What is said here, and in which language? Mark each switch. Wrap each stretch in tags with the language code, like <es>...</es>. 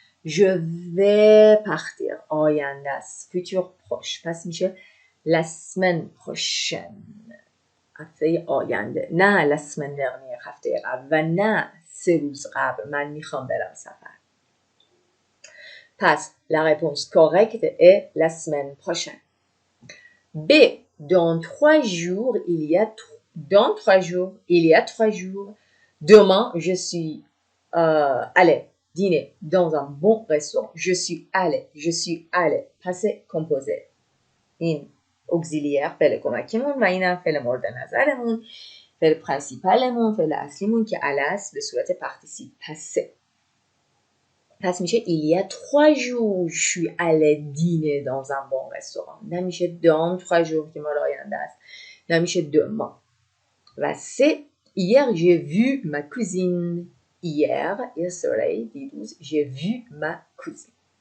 <fr>Je vais partir</fr> <fa>آینده است futur proche پس میشه</fa> <fr>la semaine prochaine</fr> <fa>هفته آینده نه</fa> <fr>la semaine dernière</fr> <fa>هفته قبل و نه 3 روز قبل من میخوام برم سفر. پس</fa> <fr>la réponse correcte est la semaine prochaine. B. Dans 3 jours, il y a 3 jours, demain, je suis allé dîner dans un bon restaurant. Je suis allé. Passé composé.</fr> <fa>این auxiliaire فعل کمکیمون و اینم فعل مورد نظرمون، فعل پرنسیپالمون، فعل اصلیمون که الاس به صورت پارتیسیپ پسه. پس میشه</fa> <fr>il y a 3 jours je suis allé dîner dans un bon restaurant.</fr> <fa>نمیشه</fa> <fr>dans 3 jours</fr> <fa>که مال آینده است. نمیشه demain. و سه</fa> <fr>hier j'ai vu ma cousine.</fr> <en>yesterday</en> <fa>دیروز</fa> <fr>j'ai vu ma cousine.</fr>